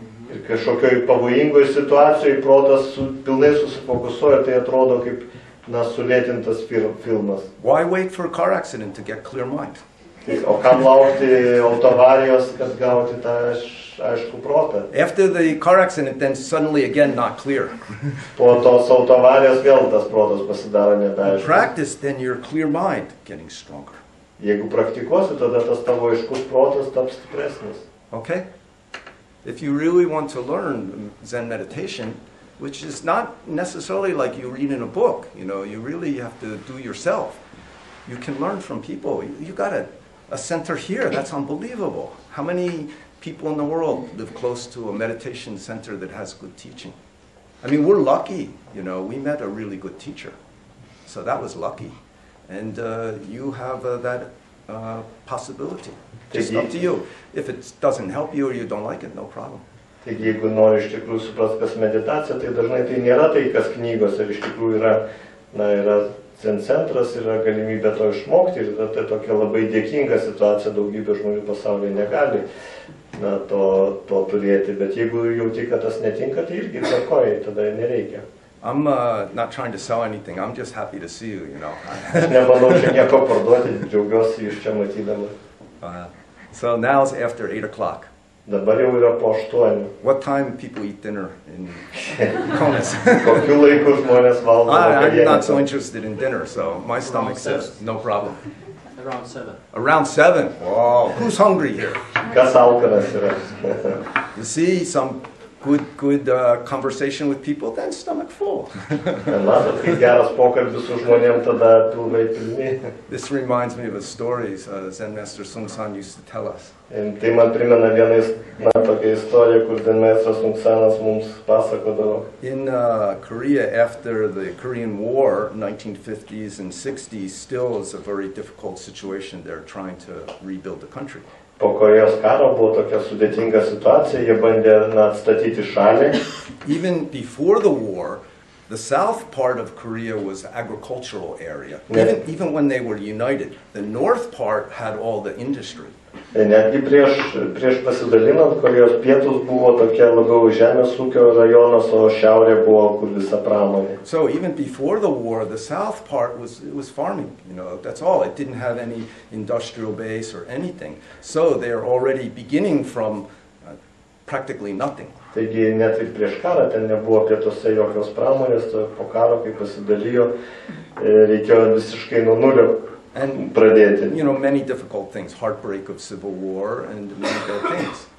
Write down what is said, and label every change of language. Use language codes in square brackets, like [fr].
[lt] Ir kažkokioj pavojingoje situacijoje protas pilnai susifokusuoja, tai atrodo kaip sulėtintas filmas. [en] Why wait for a car accident to get clear mind? [lt] O kam laukti autoavarijos, kad gauti tą aišku protą? [en] After the car accident, then suddenly again not clear. [lt] Po tos autoavarijos vėl tas protas pasidaro nebeaiškus. [en] Practice, then your clear mind getting stronger. [lt] Jeigu praktikuosi, tada tas tavo aiškus protas taps stipresnis. [en] Okay? If you really want to learn Zen meditation, which is not necessarily like you read in a book, you know, you really have to do yourself. You can learn from people. You got a center here, that's unbelievable. How many people in the world live close to a meditation center that has good teaching? I mean, we're lucky, you know, we met a really good teacher. So that was lucky. And you have that possibility. Just up to you. If it doesn't help you or you don't like it, no problem. [lt] Taigi, jeigu nori iš tikrųjų suprasti, kas meditacija, tai dažnai tai nėra tai, kas knygose, iš tikrųjų yra Zen centras, yra galimybė to išmokti ir tai tokia labai dėkinga situacija, daugybė žmonių pasaulyje negali to turėti, bet jeigu jauti, kad tas netinka, tai irgi tvarkoji, tada nereikia. [en] I'm not trying to sell anything, I'm just happy to see you, you know. [lt] Aš nebandau čia nieko parduoti, džiaugiuosi jūs čia matydama. [en] So now it's after 8 o'clock. [lt] Dabar jau yra po 8. [en] What time people eat dinner in Kaunas? [lt] Kokiu laiku žmonės valgo vakarienę? [en] I'm not so interested in dinner, so my stomach says no problem. Around 7. Around 7? Wow. Who's hungry here? [lt] Kas alkanas yra? [en] You see some good conversation with people, then stomach full. [lt] Matot, kai geras pokalbis su žmonėm, tada pilnai pilni. [en] This reminds me of a story Zen Master Sung San used to tell us. [lt] Tai man primena vieną tokią istoriją, kur Zen Maestras Sung Sanas mums pasakodavo. [en] In Korea, after the Korean War, 1950s and 60s, still is a very difficult situation. They're trying to rebuild the country. [lt] Po Korejos karo buvo tokia sudėtinga situacija, jie bandė atstatyti šalį. [en] Even before the war, the south part of Korea was an agricultural area. Even when they were united, the north part had all the industry. [lt] Netgi prieš pasidalinant, Korejos pietus buvo tokia labiau žemės ūkio rajonas, o šiaurė buvo kur visa pramonė. [en] So even before the war, the south part was farming, you know, that's all. It didn't have any industrial base or anything. So they're already beginning from practically nothing. [lt] Taigi net ir prieš karą ten nebuvo pietuose jokios pramonės, po karo, kai pasidalijo, reikėjo visiškai nuo nulio. [en] And, [lt] pradėti. [en] You know, many difficult things, heartbreak of civil war and many bad things.